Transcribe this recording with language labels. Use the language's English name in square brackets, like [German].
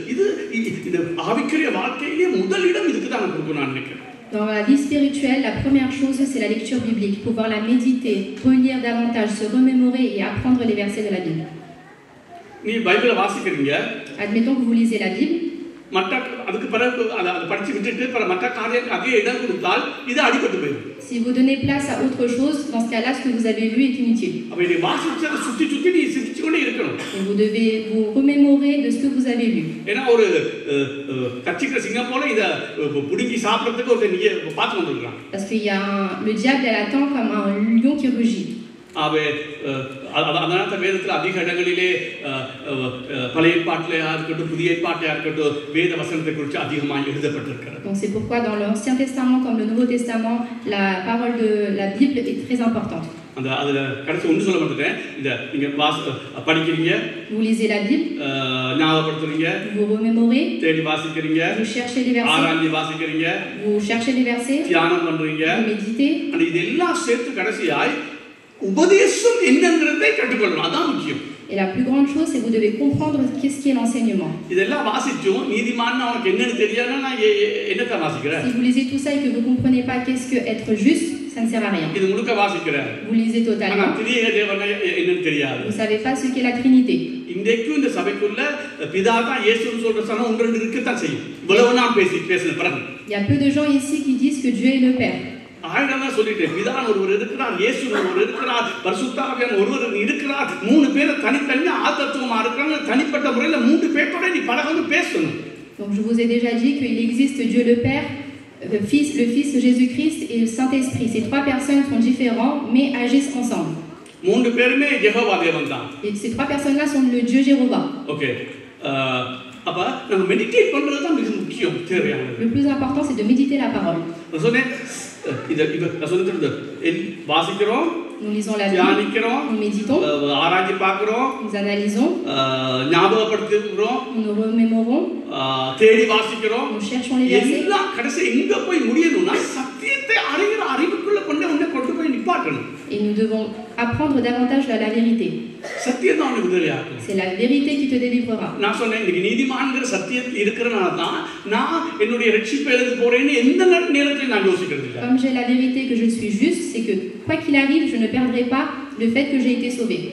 [Tamil] இது இந்த ஆவிக்குரிய வாழ்க்கையிலேயே முதலிடம் இதுக்கு தான் கொடுக்கணும் நான் நினைக்கிறேன். [French] Dans la vie spirituelle, la première chose, c'est la lecture biblique. Pouvoir la méditer, relire davantage, se remémorer et apprendre les versets de la Bible. [Tamil] நீ பைபிளை வாசிக்கிறீங்க. [French] Admettons que vous lisez la Bible. [Tamil] மற்ற அதுக்கு பிறகு அதை படிச்சு விட்டுட்டு மற்ற காரியத்துக்கு அதே இடம் கொடுத்தால் இது அடிபட்டு போயிடும். [French] Si vous donnez place à autre chose, dans ce cas-là, ce que vous avez lu est inutile. [Tamil] அப்ப நீ வாசிச்சதை சுத்தி சுத்தி நீ சிந்திச்சு கொண்டே இருக்கணும். [French] Et vous devez vous remémorer de ce que vous avez lu. [Tamil] ஏன்னா ஒரு கச்சிக்கிற சிங்கம் போல இத புடிங்கி சாப்பிடுறதுக்கு ஒரு நீ பார்த்து வந்துருக்கான். [French] Parce qu'il y a le diable, elle attend comme un lion qui rugit. [Tamil] அவே அதனால வேதத்தில் அதிக இடங்களிலே பழைய ஏற்பாட்டிலே இருக்கட்டும் புதிய ஏற்பாட்டிலே இருக்கட்டும் வேத வசனத்தை குறித்து அதிகமாக எழுதப்பட்டிருக்கிறது. [French] Donc c'est pourquoi dans l'Ancien Testament comme le Nouveau Testament, la parole de la Bible est très importante. [Tamil] அந்த அதுல கடைசி ஒன்று சொல்ல மாட்டேன். இந்த நீங்க படிக்கிறீங்க, [French] vous lisez la Bible, [Tamil] ஞாபகப்படுத்துறீங்க, [French] vous remémorez, [Tamil] தேடி வாசிக்கிறீங்க, [French] vous cherchez les versets, [Tamil] ஆராய்ச்சி வாசிக்கிறீங்க, [French] vous cherchez les versets, [Tamil] தியானம் பண்றீங்க, [French] vous méditez. [English] and [Tamil] இதெல்லாம் சேர்த்து கடைசியாய் உபதேசம் என்னங்கிறதை கற்றுக்கொள்ளணும். அதான் முக்கியம். [French] Et la plus grande chose, c'est que vous devez comprendre qu'est-ce qui est l'enseignement. [Tamil] இதெல்லாம் வாசிச்சோம் நீதிமான் அவனுக்கு என்னன்னு தெரியாதுன்னா நான் என்னத்தை வாசிக்கிறேன்? [French] Si vous lisez tout ça et que vous comprenez pas qu'est-ce que être juste, ça ne sert à rien. [Tamil] இது முழுக்க வாசிக்கிறேன். [French] Vous lisez totalement. [Tamil] திரியேக தேவன் என்னன்னு தெரியாது. [French] Vous savez pas ce qu'est la Trinité. [Tamil] இன்றைக்கும் இந்த சபைக்குள்ள பிதா தான் இயேசுன்னு சொல்ற சனம் ஒன்று ரெண்டு இருக்கத்தான் செய்யும். இவ்வளவு நான் பேசின பிறகு. [French] Il y a peu de gens ici qui disent que Dieu est le Père. [Tamil] ஆயிரமா சொல்லிட்டேன். பிதான் ஒருவர் இருக்கிறார், இயேசு ஒருவர் இருக்கிறார், பரிசுத்த ஆவியானவர் ஒருவர் இருக்கிறார். மூணு பேர் தனித்தனியா ஆத்மத்துவமா இருக்காங்க. தனிப்பட்ட முறையில மூன்று பேரோட நீ பழகணும், பேசணும். [French] Donc je vous ai déjà dit qu'il existe Dieu le Père, le Fils Jésus-Christ et le Saint-Esprit. Ces trois personnes sont différents mais agissent ensemble. [Tamil] மூன்று பேருமே யெகோவா தேவன் தான். [French] Et ces trois personnes-là sont le Dieu Jéhovah. [English] Okay. [Tamil] அப்ப நம்ம meditate பண்றது தான் மிக முக்கியம், தேவையானது. [French] Le plus important c'est de méditer la parole. [Tamil] நான் சொன்னேன் நான் சொல்லிட்டு வாசிக்கிறோம், [French] nous lisons la Bible, nous méditons, [Tamil] ஆராய்ச்சி பார்க்கிறோம், [French] nous analysons, [Tamil] ஞாபகப்படுத்துகிறோம், [French] nous remémorons, [Tamil] தேடி வாசிக்கிறோம், [French] nous cherchons les versets. [Tamil] எல்லாம் கடைசி எங்க போய் முடியணும்னா சத்தியத்தை அறிகிற அறிவுக்குள்ள கொண்டு போய் நிப்பாட்டணும். [French] Et nous devons apprendre davantage la vérité. [Tamil] சத்தியம் தான் விடுதலையாகும். [French] C'est la vérité qui te délivrera. [Tamil] நான் சொன்னேன் இன்னைக்கு நீதிமான்கிற சத்தியத்தில் இருக்கிறனால தான் நான் என்னுடைய ரட்சிப்பை எழுத போறேன்னு எந்த நேரத்திலும் நான் யோசிக்கிறது இல்லை. [French] Comme j'ai la vérité que je suis juste, c'est que quoi qu'il arrive, je ne perdrai pas le fait que j'ai été sauvé.